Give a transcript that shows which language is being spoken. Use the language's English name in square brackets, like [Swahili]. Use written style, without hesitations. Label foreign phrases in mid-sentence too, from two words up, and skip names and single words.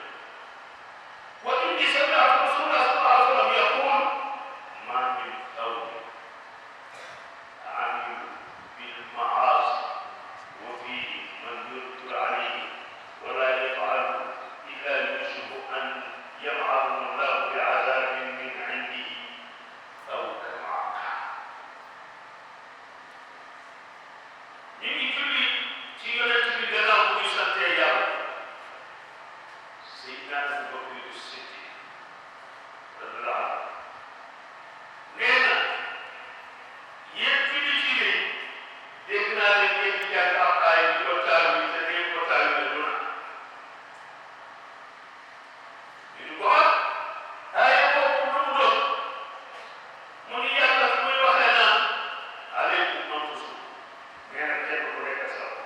[Arabic] وإني سمعت رسول الله صلى الله عليه وسلم يقول: ما من قوم عملوا بالمعاصي وفيه من ينكر عليه ولا يفعل إلا يوشك أن يبعثهم الله بعذاب من عنده أو كما قال. [Wolof] ñu ngi julli ci yonent bi gannaaw bu ñu sante yàlla. Seydina Abu Bakr Siddiq [Arabic] رضي الله عنه [Wolof] nee na yéen julli ci ne dégg naa leen ngeen di jàng ab aaya di ko taawi te ngeen ko taawi du na ñu di ko aaya boobu lu mu doon mu ni yàlla fu muy waxee naan [Arabic] عليكم أنفسكم [Wolof] nee na kenn ku nekk sa bopp.